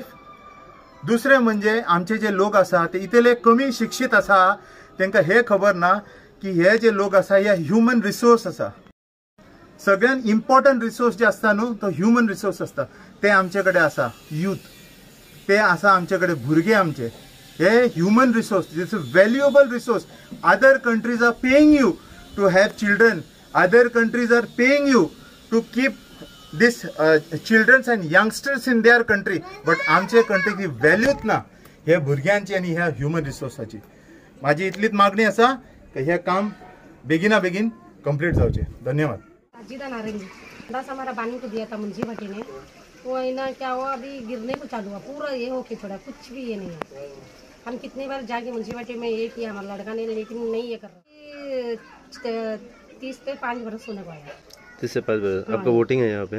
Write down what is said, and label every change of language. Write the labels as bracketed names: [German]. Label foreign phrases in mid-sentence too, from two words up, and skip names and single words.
[Konkani] दुसरें म्हणजे आमचे जे लोक आसा ते इतले कमी शिक्षीत आसा, तांकां हे खबर ना की हे जे लोक आसा हे [English] human resource [Konkani] आसा. सगळ्यात [English] important resource [Konkani] जे आसता न्हू तो [English] human resource [Konkani] आसता. ते आमचे कडेन आसा यूथ, ते आसा आमचे कडेन भुरगे आमचे. हे [English] human resource, It's a valuable resource. Other countries are paying you to have children. Other countries are paying you to keep this childrens and youngsters in their country, but [Konkani] आमचे कंट्रीक ही व्हॅल्यूच ना हे भुरग्यांची आणि ह्या [English] human resourcechi. [Konkani] माझी इतलीच मागणी असा की हे काम बेगिना बेगीन कंप्लीट जावचे. धन्यवाद. [Hindi] अजीदा नारंगी बस हमारा बानी को दिया था मुंशीभट्टी ने, वो है ना क्या हुआ अभी गिरने को चालू हुआ, पूरा ये हो के छोड़ा, कुछ भी ये नहीं है. हम कितने बार जाके मुंशीभट्टी में ये किया हमारा लड़का ने, लेकिन नहीं ये कर रहा. 30 से 5 बरस होने को आया. 30 से 5 बजे आपका वोटिंग है यहाँ पे?